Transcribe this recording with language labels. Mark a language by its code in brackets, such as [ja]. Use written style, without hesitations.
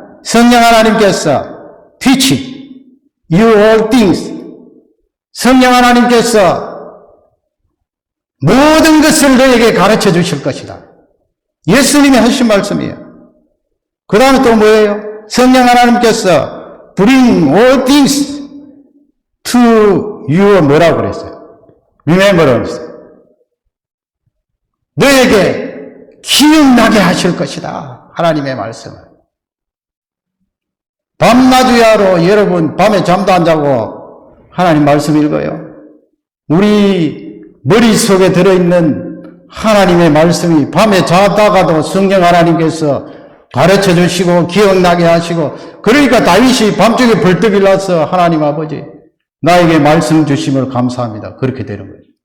[ko] 성령 하나님께서 [en] teach you all things. [ko] 성령 하나님께서 모든 것을 너에게 가르쳐 주실 것이다. 예수님이 하신 말씀이에요. 그 다음에 또 뭐예요? 성령 하나님께서 [en] bring all things to you [ko] 뭐라고 그랬어요? remember 너에게 기억나게 하실 것이다. 하나님의 말씀을. 밤낮위하로 여러분 밤에 잠도 안 자고 하나님 말씀 읽어요. 우리 머릿속에 들어있는 하나님의 말씀이 밤에 자다가도 성령 하나님께서 가르쳐 주시고 기억나게 하시고 그러니까 다윗이 밤중에 벌떡 일어나서 하나님 아버지 나에게 말씀 주심을 감사합니다. 그렇게 되는 거예요.